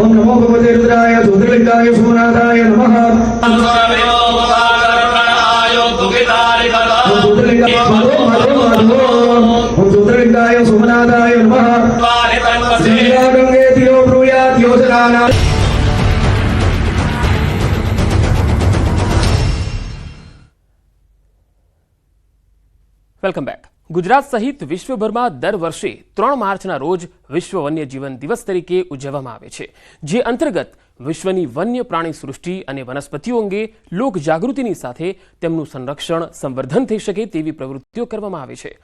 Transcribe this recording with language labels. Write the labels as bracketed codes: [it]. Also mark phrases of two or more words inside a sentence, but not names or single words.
[sa] ओम नमो भगवते रुद्राय ज्योतिर्लिंगाय सोमनाथाय नमः। ओम ज्योतिर्लिंगाय सोमनाथाय नमः। गंगे तीरो ब्रूयात् योजनाना। [en] Welcome back. [gu] ગુજરાત સહિત વિશ્વભરમાં દર વર્ષે 3 માર્ચના રોજ વિશ્વ વન્યજીવન દિવસ તરીકે ઉજવવામાં આવે છે, જે અંતર્ગત વિશ્વની વન્ય પ્રાણી સૃષ્ટિ અને વનસ્પતિઓ અંગે લોક જાગૃતિની સાથે તેમનું સંરક્ષણ સંવર્ધન થઈ શકે તેવી પ્રવૃત્તિઓ કરવામાં આવે છે.